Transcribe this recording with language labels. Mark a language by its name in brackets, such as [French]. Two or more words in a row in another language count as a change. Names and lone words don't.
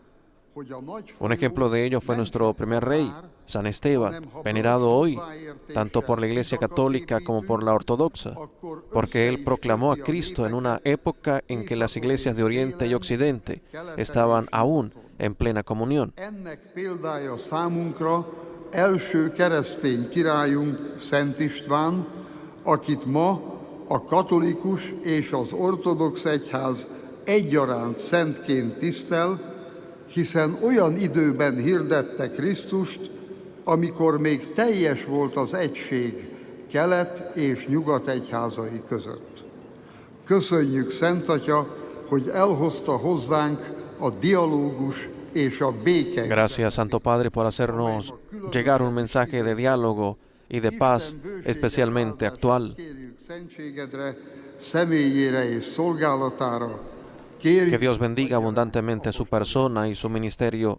[Spanish] Un ejemplo de ello fue nuestro primer rey, San Esteban, venerado hoy, tanto por la Iglesia Católica como por la Ortodoxa, porque él proclamó a Cristo en una época en que las iglesias de Oriente y Occidente estaban aún en plena comunión. [Hungarian] Első keresztény királyunk Szent István, akit ma a katolikus és az ortodox egyház egyaránt szentként tisztel, hiszen olyan időben hirdette Krisztust, amikor még teljes volt az egység kelet és nyugat egyházai között. Köszönjük, Szent Atya, hogy elhozta hozzánk a dialógus és a béke. [Spanish] Gracias, Santo Padre, por hacernos llegar un mensaje de diálogo y de paz especialmente actual. [Hungarian] Személyére és szolgálatára. [Spanish] Que Dios bendiga abundantemente su persona y su ministerio.